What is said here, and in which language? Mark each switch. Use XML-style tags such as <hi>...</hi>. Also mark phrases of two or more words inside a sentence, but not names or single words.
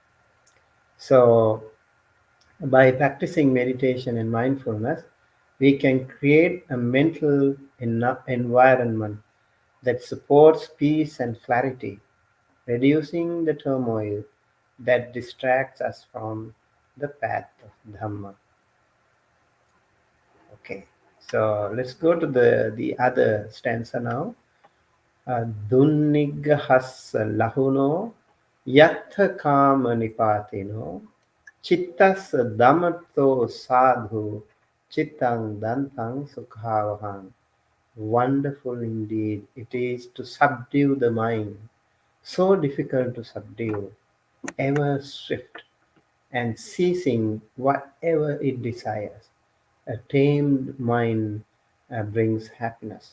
<en>So, by practicing meditation and mindfulness, we can create a mental environment that supports peace and clarity, reducing the turmoil that distracts us from the path of Dhamma. Okay, so let's go to the other stanza now.</en> <pi>Dunnigahas lahuno yatha kama nipatino chittas damato sadhu chittang dantang sukhavahang.</pi> <en>Wonderful indeed it is to subdue the mind, so difficult to subdue, ever swift and seizing whatever it desires. A tamed mind brings happiness.</en>